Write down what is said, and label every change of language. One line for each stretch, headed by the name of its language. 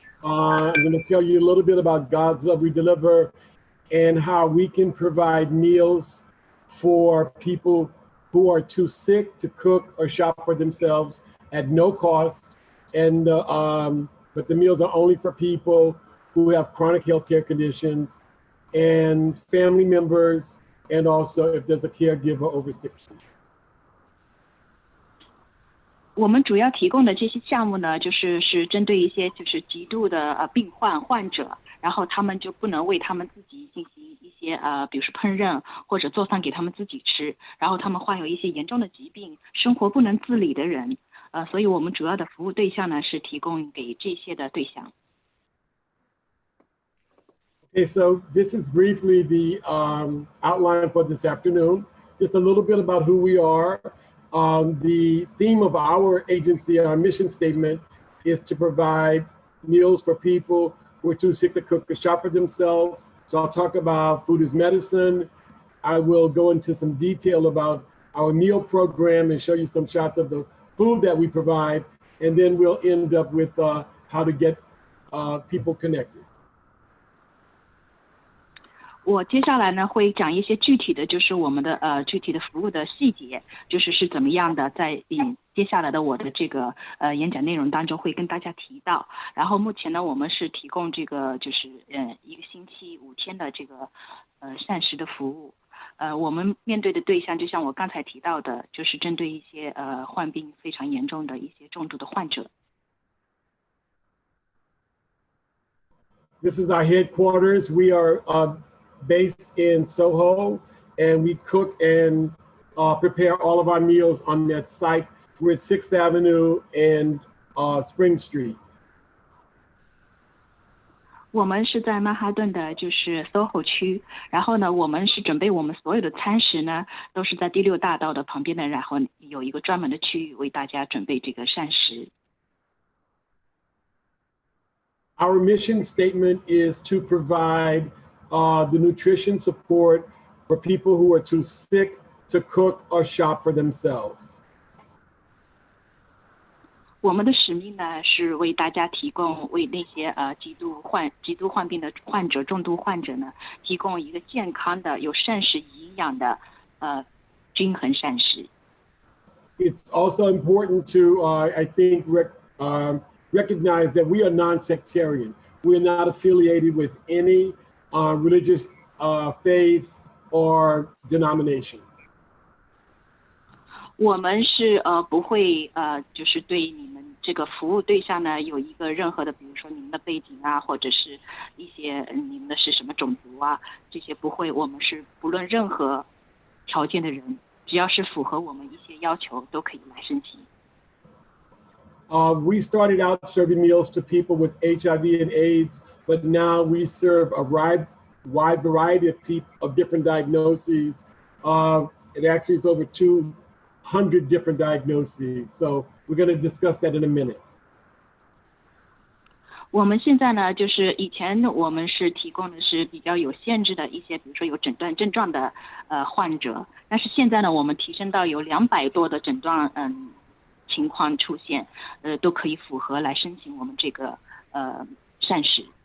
English: I'm going to tell you a little bit about God's Love We Deliver and how we can provide meals for people who are too sick to cook or shop for themselves at no cost. And but the meals are only for people who have chronic healthcare conditions and family members, and also if there's a caregiver over 60.
Chinese: 我们主要提供的这些项目呢，是针对一些就是极度的患者，然后他们就不能为他们自己进行一些比如说烹饪或者做饭给他们自己吃，然后他们患有一些严重的疾病，生活不能自理的人，所以我们主要的服务对象呢是提供给这些的对象。
English: Okay, so this is briefly the outline for this afternoon. Just a little bit about who we are. The theme of our agency, our mission statement, is to provide meals for people who are too sick to cook or shop for themselves. So I'll talk about food is medicine. I will go into some detail about our meal program and show you some shots of the food that we provide. And then we'll end up with how to get people connected.
Chinese: 我接下来呢会讲一些具体的，就是我们的具体的服务的细节，是怎么样的，在接下来的我的这个演讲内容当中会跟大家提到。然后目前呢，我们是提供这个就是一个星期5天的这个膳食的服务。我们面对的对象就像我刚才提到的，就是针对一些患病非常严重的一些重度的患者。
English: This is our headquarters. We are based in Soho, and we cook and prepare all of our meals on that site. We're at 6th Avenue and Spring Street.
Chinese: 我们是在曼哈顿的，就是 SOHO 区。然后呢，我们是准备我们所有的餐食呢，都是在第6大道的旁边的，然后有一个专门的区域为大家准备这个膳食。
English: Our mission statement is to provide the nutrition support for people who are too sick to cook or shop for themselves.
Chinese: 我们的使命呢，是为大家提供，为那些极度患病的患者、重度患者呢，提供一个健康的、有膳食营养的均衡膳食。
English: It's also important to, I think, recognize that we are non-sectarian. We are not affiliated with any religious faith or denomination.
Chinese: 我们是不会就是对你们这个服务对象呢有一个任何的，比如说你们的背景啊，或者是一些你们的是什么种族啊，这些不会。我们是不论任何条件的人，只要是符合我们一些要求，都可以来申请。
English: We started out serving meals to people with HIV and AIDS, but now we serve a wide variety of different diagnoses. It actually is over 200 different diagnoses. So we're going to discuss that in a minute.
Chinese: 我们现在呢，就是以前我们是提供的是比较有限制的一些，比如说有诊断症状的患者，但是现在呢，我们提升到有200多的诊断情况出现，都可以符合来申请我们这个膳食。